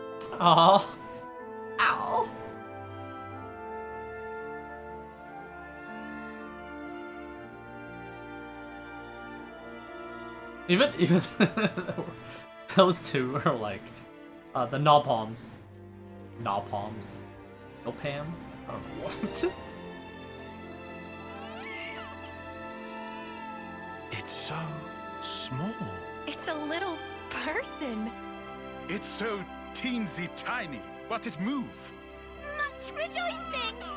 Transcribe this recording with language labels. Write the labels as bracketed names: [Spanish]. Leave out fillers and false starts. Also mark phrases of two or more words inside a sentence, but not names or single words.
[English] Aw. Ow. Even those two are like the Nalpalms. Nalpalms. Nalpam? I don't know what. It's so small. It's a little person. It's so teensy tiny, but it moves. Much rejoicing!